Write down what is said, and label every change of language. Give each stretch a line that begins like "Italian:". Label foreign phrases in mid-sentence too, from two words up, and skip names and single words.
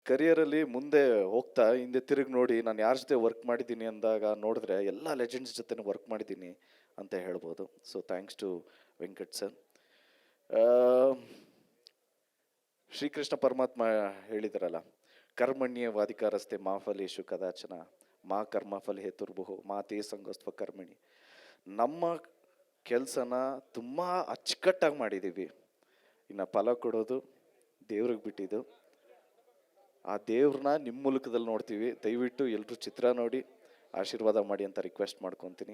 Kannada: ಕರಿಯರಲ್ಲಿ ಮುಂದೆ ಹೋಗ್ತಾ ಹಿಂದೆ ತಿರುಗಿ ನೋಡಿ ನಾನು ಯಾರ ಜೊತೆ ವರ್ಕ್ ಮಾಡಿದ್ದೀನಿ ಅಂದಾಗ ನೋಡಿದ್ರೆ ಎಲ್ಲ ಲೆಜೆಂಡ್ಸ್ ಜೊತೆ ವರ್ಕ್ ಮಾಡಿದ್ದೀನಿ ಅಂತ ಹೇಳ್ಬೋದು.
English: so thanks to Venkat sir.
Kannada: ಶ್ರೀಕೃಷ್ಣ ಪರಮಾತ್ಮ ಹೇಳಿದಾರಲ್ಲ,
Sanskrit: ಕರ್ಮಣ್ಯ ವಾದಿಕಾರಸ್ತೆ ಮಾ ಫಲೇಶು ಕದಾಚನ ಮಾ ಕರ್ಮ ಫಲ ಹೇತುರ್ಭುಹು ಮಾ ತೇ ಸಂಗೋಸ್ತ್ವ ಕರ್ಮಿಣಿ.
Kannada: ನಮ್ಮ ಕೆಲಸನ ತುಂಬ ಅಚ್ಚುಕಟ್ಟಾಗಿ ಮಾಡಿದ್ದೀವಿ, ಇನ್ನು ಫಲ ಕೊಡೋದು ದೇವ್ರಿಗೆ ಬಿಟ್ಟಿದ್ದು. ಆ ದೇವ್ರನ್ನ ನಿಮ್ಮ ಮೂಲಕದಲ್ಲಿ ನೋಡ್ತೀವಿ. ದಯವಿಟ್ಟು ಎಲ್ಲರೂ ಚಿತ್ರ ನೋಡಿ ಆಶೀರ್ವಾದ ಮಾಡಿ ಅಂತ ರಿಕ್ವೆಸ್ಟ್ ಮಾಡ್ಕೊತೀನಿ.